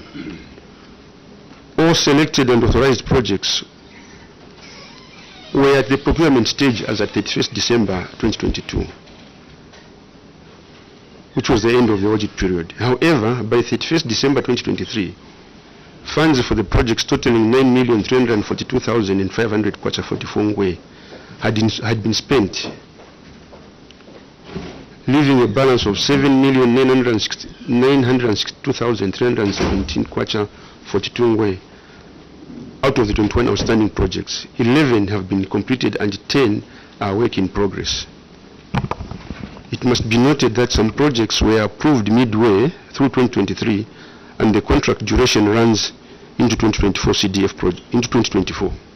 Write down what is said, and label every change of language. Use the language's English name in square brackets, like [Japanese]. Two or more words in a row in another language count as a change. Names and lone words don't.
[English] All selected and authorized projects were at the procurement stage as at 31st December 2022, which was the end of the audit period. However, by 31st December 2023, funds for the projects totaling 9,342,500 kwacha 44 ngwe had been spent, leaving a balance of 7,962,317 kwacha 42 ngwe. Out of the 21 outstanding projects, 11 have been completed and 10 are work in progress. It must be noted that some projects were approved midway through 2023 and the contract duration runs into 2024 CDF into 2024.